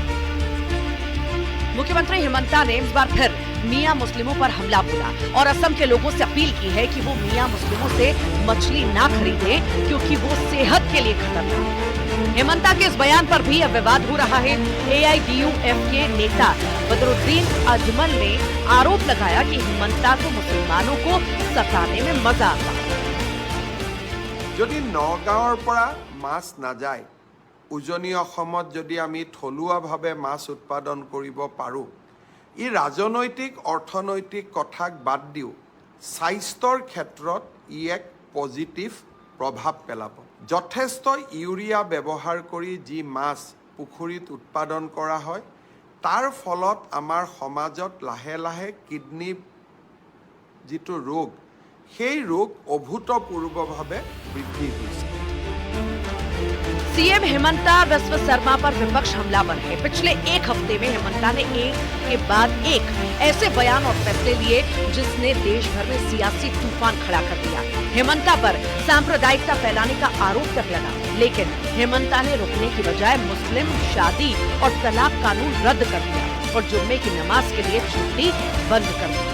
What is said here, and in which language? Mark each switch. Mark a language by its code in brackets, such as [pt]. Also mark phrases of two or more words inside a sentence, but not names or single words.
[hi] मुख्यमंत्री हिमंता ने इस बार फिर मियां मुस्लिमों पर हमला बोला और असम के लोगों से अपील की है कि वो मियां मुस्लिमों से मछली ना खरीदें क्योंकि वो सेहत के लिए खतरनाक है। हिमंता के इस बयान पर भी अब विवाद हो रहा है। AIDUF के नेता बदरुद्दीन अजमल ने आरोप लगाया कि हिमंता को मुसलमानों को सताने में मजा आता है। [as] যদি নগাঁৱৰ পৰা মাছ নাযায় উজনি অসমত যদি আমি থলুৱাভাৱে মাছ উৎপাদন কৰিব পাৰোঁ ই ৰাজনৈতিক অৰ্থনৈতিক কথাক বাদ দিও স্বাস্থ্যৰ ক্ষেত্ৰত ই এক পজিটিভ প্ৰভাৱ পেলাব। যথেষ্ট ইউৰিয়া ব্যৱহাৰ কৰি যি মাছ পুখুৰীত উৎপাদন কৰা হয় তাৰ ফলত আমাৰ সমাজত লাহে লাহে কিডনি যিটো ৰোগ সেই ৰোগ অভূতপূৰ্বভাৱে বৃদ্ধি হৈছে। [hi] सीएम हिमंता बिस्वा शर्मा पर विपक्ष हमलावर है। पिछले एक हफ्ते में हिमंता ने एक के बाद एक ऐसे बयान और फैसले लिए जिसने देश भर में सियासी तूफान खड़ा कर दिया। हिमंता पर सांप्रदायिकता फैलाने का आरोप तक लगा, लेकिन हिमंता ने रुकने की बजाय मुस्लिम शादी और तलाक कानून रद्द कर दिया और जुम्मे की नमाज के लिए छुट्टी बंद कर दी।